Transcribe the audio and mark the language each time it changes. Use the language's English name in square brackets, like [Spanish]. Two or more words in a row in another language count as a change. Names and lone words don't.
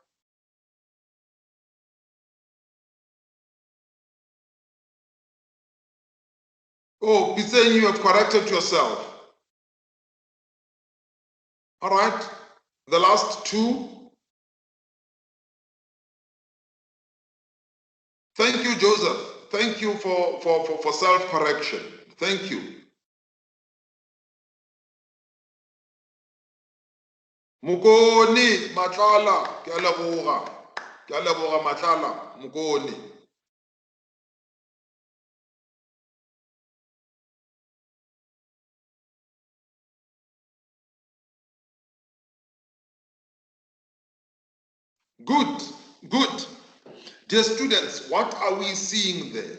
[English] Oh, he's saying you have corrected yourself. All right, the last 2. Thank you, Joseph. Thank you for self-correction. Thank you. [Tswana] Mukoni Matlala, ke a leboga Matlala, Mukoni. [English] Good, good. Dear students, what are we seeing there?